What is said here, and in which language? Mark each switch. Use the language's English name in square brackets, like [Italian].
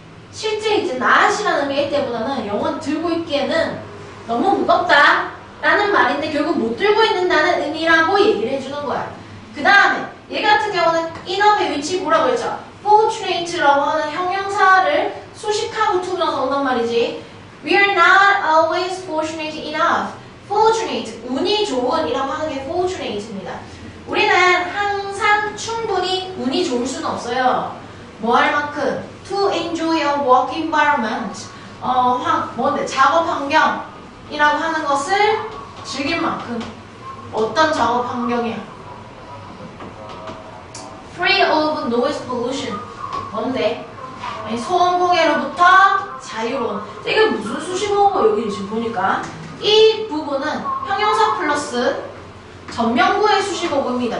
[Korean] 실제 이제 낫이라는 의미 때보다는 영원 들고 있기에는 너무 무겁다 라는 말인데 결국 못 들고 있는다는 의미라고 얘기를 해주는 거야. 그 다음에 얘 같은 경우는 인업의 위치 뭐라고 했죠? fortunate라고 하는 형용사를 수식하고 투부정사 온단 말이지. [English] We are not always fortunate enough. [Korean] fortunate, 운이 좋은 이라고 하는 게 fortunate입니다. 우리는 항상 충분히 운이 좋을 수는 없어요. 뭐 할 만큼? [English] to enjoy a work environment. [Korean] 뭔데? 작업 환경이라고 하는 것을 즐길 만큼. 어떤 작업 환경이야? [English] free of noise pollution. [Korean] 뭔데? 소음 공해로부터 자유로운. 이게 무슨 수식어고 여기 지금 보니까 이 부분은 형용사 플러스 전명구의 수식어구입니다.